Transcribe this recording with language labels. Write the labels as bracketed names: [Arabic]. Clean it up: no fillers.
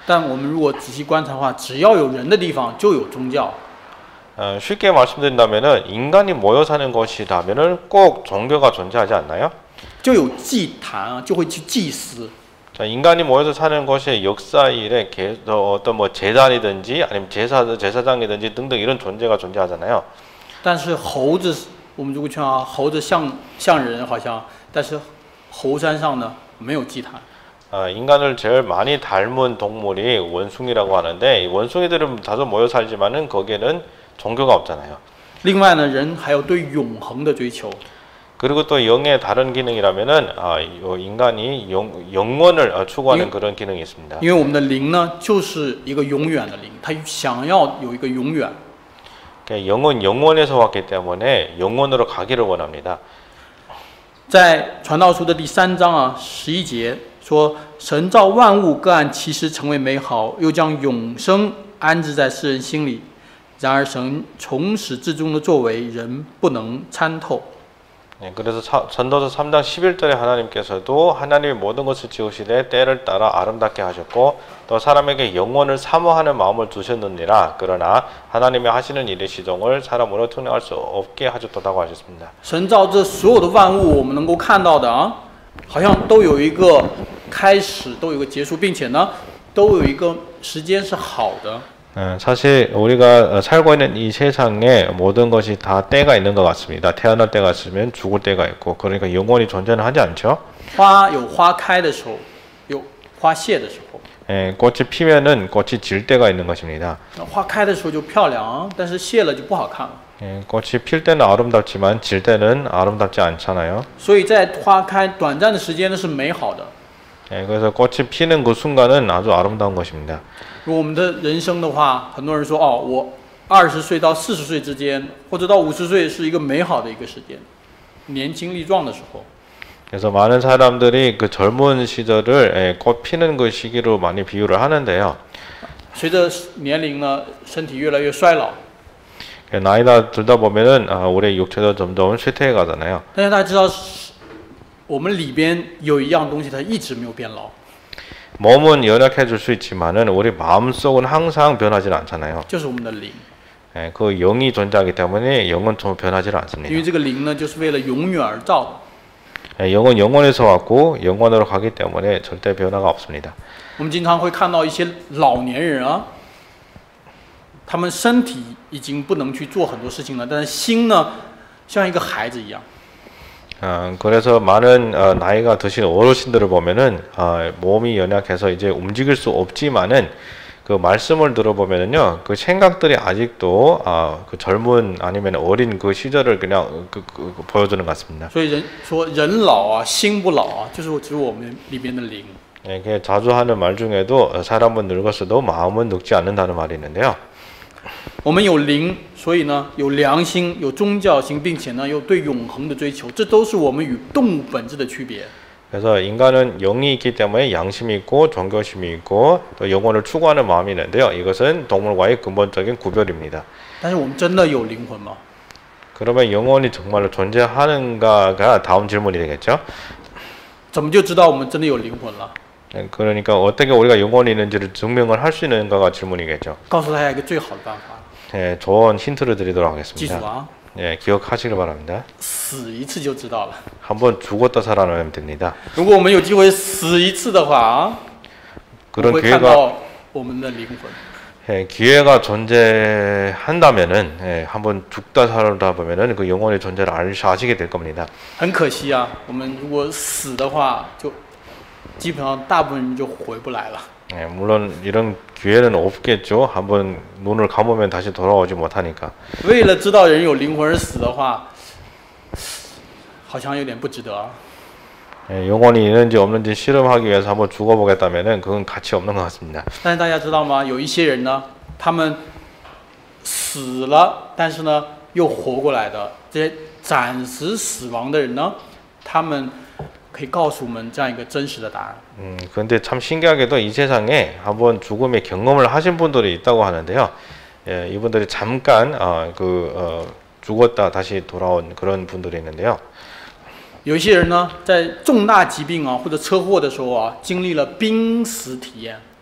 [Chinese] 但我们如果仔细观察的话，只要有人的地方就有宗教。 [Korean] 쉽게 말씀드린다면은 인간이 모여 사는 것이라면은 꼭 종교가 존재하지 않나요? [Chinese] 就有祭坛啊，就会去祭司。 [Korean] 자, 인간이 모여서 사는 것이 역사일에 어떤 뭐 재단이든지 아니면 제사장이든지 등등 이런 존재가 존재하잖아요. [Chinese] 但是猴子，我们如果去啊，猴子像人好像，但是猴山上呢没有祭坛。 [Korean] 인간을 제일 많이 닮은 동물이 원숭이라고 하는데 이 원숭이들은 다소 모여 살지만은 거기에는 종교가 없잖아요. [Chinese] 另外呢，人还有对永恒的追求。 [Korean] 그리고 또 영의 다른 기능이라면은 인간이 영원을 추구하는 그런 기능이 있습니다. [Chinese] 因为我们的灵呢，就是一个永远的灵，它想要有一个永远。 [Korean] 영은 영원에서 왔기 때문에 영원으로 가기를 원합니다. [Chinese] 在传道书的第3章啊11节说，神造万物各按其时成为美好，又将永生安置在世人心里。然而神从始至终的作为，人不能参透。 [Korean] 그래서 전도서 3장 11절에 하나님께서도 하나님이 모든 것을 지으시되 때를 따라 아름답게 하셨고 또 사람에게 영원을 사모하는 마음을 두셨느니라. 그러나 하나님이 하시는 일의 시종을 사람으로 특량할 수 없게 하셨다고 하셨습니다. [Chinese] 神造这所有的万物，我们能够看到的啊，好像都有一个开始，都有一个结束，并且呢，都有一个时间是好的。 [Korean] 사실 우리가 살고 있는 이 세상에 모든 것이 다 때가 있는 것 같습니다. 태어날 때가 있으면 죽을 때가 있고 그러니까 영원히 존재는 하지 않죠. [Chinese] 花有花开的时候，有花谢的时候。 [Korean] 꽃이 피면은 꽃이 질 때가 있는 것입니다. [Chinese] 花开的时候就漂亮，但是谢了就不好看了。 [Korean] 꽃이 필 때는 아름답지만 질 때는 아름답지 않잖아요. [Chinese] 所以在花开短暂的时间呢是美好的。 [Korean] 그래서 꽃이 피는 그 순간은 아주 아름다운 것입니다. [Chinese] 如果我们的人生的话，很多人说哦，我20岁到40岁之间，或者到50岁是一个美好的一个时间，年轻力壮的时候。 [Korean] 그래서 많은 사람들이 그 젊은 시절을 꽃 피는 그 시기로 많이 비유를 하는데요. [Chinese] 随着年龄呢，身体越来越衰老。 [Korean] 나이가 들다 보면은 우리 육체도 점점 쇠퇴해 가잖아요. [Chinese] 但是大家知道，我们里边有一样东西，它一直没有变老。 [Korean] 몸은 연약해질 수 있지만은 우리 마음속은 항상 변하지는 않잖아요. [Chinese] 就是我们的灵。 [Korean] 그 영이 존재하기 때문에 영은 좀 변하지는 [Chinese] 因为 [Korean] 않습니다. [Chinese] 这个灵呢，就是为了永远而造的。 [Korean] 영은 영원에서 왔고 영원으로 가기 때문에 절대 변화가 없습니다. [Chinese] 我们经常会看到一些老年人啊，他们身体已经不能去做很多事情了，但是心呢，像一个孩子一样。 [Korean] 그래서 많은 나이가 드신 어르신들을 보면은 몸이 연약해서 이제 움직일 수 없지만은 그 말씀을 들어보면은요 그 생각들이 아직도 그 젊은 아니면 어린 그 시절을 그냥 보여주는 것 같습니다. [Chinese] 所以人说人老啊，心不老啊，就是指我们里边的灵。 [Korean] 자주 하는 말 중에도 사람은 늙었어도 마음은 늙지 않는다는 말이 있는데요. [Chinese] 我们有灵，所以呢有良心，有宗教心，并且呢有对永恒的追求，这都是我们与动物本质的区别。 [Korean] 그래서 인간은 영이 있기 때문에 양심이 있고 종교심이 있고 또 영혼을 추구하는 마음이 있는데요. 이것은 동물과의 근본적인 구별입니다. [Chinese] 但是我们真的有灵魂吗？ [Korean] 그러면 영혼이 정말로 존재하는가가 다음 질문이 되겠죠. [Chinese] 怎么就知道我们真的有灵魂了？ [Korean] 그러니까 어떻게 우리가 영혼이 있는지를 증명을 할 수 있는가가 질문이겠죠. [Chinese] 告诉大家一个最好的办法， [Korean] 좋은 힌트를 드리도록 [Chinese] 记住 [Korean] 하겠습니다. 啊， 기억하시길 바랍니다. [Chinese] 死一次就知道了。 [Korean] 한번 죽었다 살아나면 됩니다. [Chinese] 如果我们有机会死一次的话啊，我 [Korean] 그런 [Chinese] 会看 [Korean] 기회가 [Chinese] 到我们的灵魂。 [Korean] 기회가 존재한다면은 한번 죽다 살다 보면은 그 영혼의 존재를 아시게 될 겁니다. [Chinese] 很可惜啊，我们如果死的话，就基本上大部分人就回不来了。 [Korean] 물론 이런 기회는 없겠죠. 한번 눈을 감으면 다시 돌아오지 못하니까. [Chinese] 为了知道人有灵魂而死的话，好像有点不值得啊。 [Korean] 영혼이 있는지 없는지 실험하기 위해서 한번 죽어보겠다면은 그건 가치 없는 것 같습니다. [Chinese] 但是大家知道吗？有一些人呢，他们死了，但是呢又活过来的，这些暂时死亡的人呢，他们可以告诉我们这样一个真实的答案。 [Korean] 그런데 참 신기하게도 이 세상에 한번 죽음의 경험을 하신 분들이 있다고 하는데요. 이분들이 잠깐 죽었다 다시 돌아온 그런 분들이 있는데요. [Chinese] 有一些人呢，在重大疾病啊或者车祸的时候啊，经历了濒死体验。